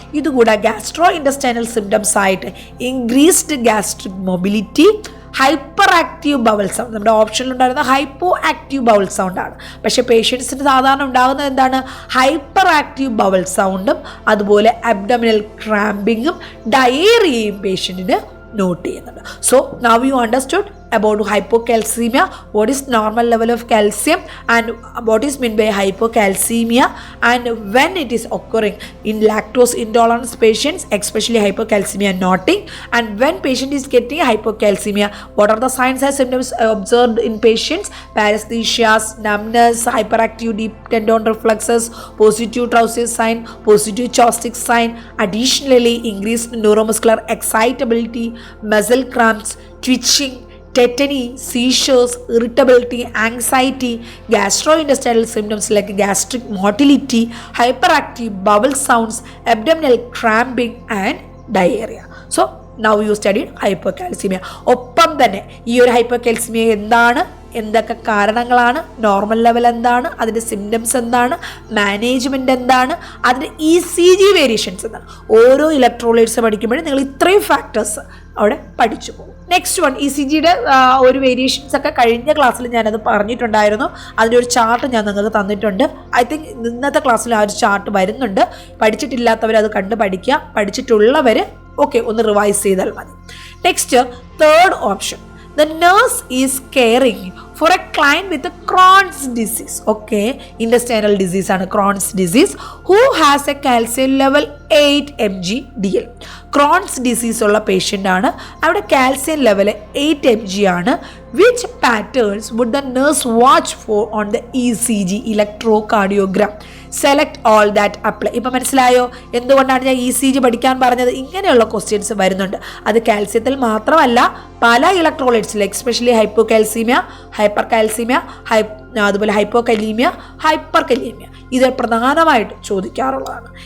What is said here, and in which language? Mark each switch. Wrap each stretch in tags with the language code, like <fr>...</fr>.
<ml>ഇതുകൂടാ</ml> <en>Gastrointestinal symptoms ആയിട്ട് increased gastric mobility, hyperactive bowel sound.</en> <ml>നമ്മുടെ ഓപ്ഷനിലുണ്ടായിരുന്ന hypo active bowel സൗണ്ടാണ്. പക്ഷേ പേഷ്യൻസിന് സാധാരണ ഉണ്ടാകുന്നത് എന്താണ്? ഹൈപ്പർ ആക്റ്റീവ് ബവൽ സൗണ്ടും അതുപോലെ അബ്ഡമിനൽ ക്രാമ്പിങ്ങും ഡയേറിയയും പേഷ്യൻറ്റിന് നോട്ട് ചെയ്യുന്നുണ്ട്.</ml> <en>So now you understood about hypocalcemia, what is normal level of calcium and what is meant by hypocalcemia, and when it is occurring in lactose intolerance patients, especially hypocalcemia noting, and when patient is getting hypocalcemia, what are the signs and symptoms observed in patients? Paresthesia, numbness, hyperactive deep tendon reflexes, positive trausis sign, positive choustic sign, additionally increased neuromuscular excitability, muscle cramps, twitching, tetany, seizures, irritability, anxiety, gastrointestinal symptoms like gastric motility, hyperactive bowel sounds, abdominal cramping and diarrhea. So now you studied hypocalcemia.</en> <ml>ഒപ്പം തന്നെ ഈ ഒരു ഹൈപ്പോകാൽസിമിയ എന്താണ്, എന്തൊക്കെ കാരണങ്ങളാണ്, normal level എന്താണ്, അതിൻ്റെ symptoms എന്താണ്, മാനേജ്മെൻറ്റ് എന്താണ്, അതിൻ്റെ ECG വേരിയേഷൻസ് എന്താണ്. ഓരോ ഇലക്ട്രോലൈറ്റ്സ് പഠിക്കുമ്പോഴും നിങ്ങൾ ഇത്രയും ഫാക്ടേഴ്സ് അവിടെ പഠിച്ചു പോകും.</ml> <en>next one,</en> <ml>ECGയുടെ ഒരു വേരിയേഷൻസ് ഒക്കെ കഴിഞ്ഞ ക്ലാസ്സിൽ ഞാനത് പറഞ്ഞിട്ടുണ്ടായിരുന്നു. അതിൻ്റെ ഒരു ചാർട്ട് ഞാൻ നിങ്ങൾക്ക് തന്നിട്ടുണ്ട്.</ml> <en>I think</en> <ml>ഇന്നത്തെ ക്ലാസ്സിൽ ആ ഒരു ചാർട്ട് വരുന്നുണ്ട്. പഠിച്ചിട്ടില്ലാത്തവർ അത് കണ്ട് പഠിക്കുക, പഠിച്ചിട്ടുള്ളവർ ഓക്കെ ഒന്ന് റിവൈസ് ചെയ്താൽ മതി.</ml> <en>Next, third option, the nurse is caring for a client with a Crohn's disease. Okay, intestinal disease</en> <ml>ആണ്</ml> <en>Crohn's disease, who has a calcium level 8 mg DL.</en> <ml>Crohn's disease ഉള്ള patient ആണ്. അവിടെ calcium level 8 mg ആണ്.</ml> <en>Which patterns would the nurse watch for on the ECG, electrocardiogram? Select all that apply.</en> <ml>ഇപ്പം മനസ്സിലായോ എന്തുകൊണ്ടാണ് ഞാൻ ECG പഠിക്കാൻ പറഞ്ഞത്? ഇങ്ങനെയുള്ള ക്വസ്റ്റ്യൻസ് വരുന്നുണ്ട്. അത് കാൽസ്യത്തിൽ മാത്രമല്ല, പല ഇലക്ട്രോലൈറ്റ്സിൽ, എക്സ്പെഷ്യലി ഹൈപ്പോകാൽസീമിയ, ഹൈപ്പർ കാൽസീമിയ, അതുപോലെ ഹൈപ്പോകലീമിയ, ഹൈപ്പർ കലീമിയ, ഇത് പ്രധാനമായിട്ട് ചോദിക്കാറുള്ളതാണ്.</ml>